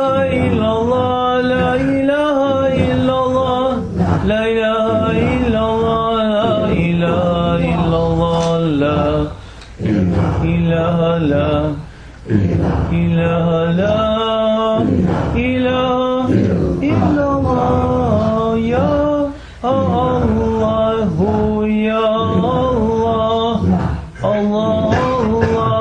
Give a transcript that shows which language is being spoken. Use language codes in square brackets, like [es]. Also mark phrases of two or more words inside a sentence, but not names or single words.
[ar] illallah, لا إله إلا الله، لا إله إلا الله، لا إله إلا الله، لا إله لا إله لا إله إلا الله, يا الله، يا Allah, Allah, Allah,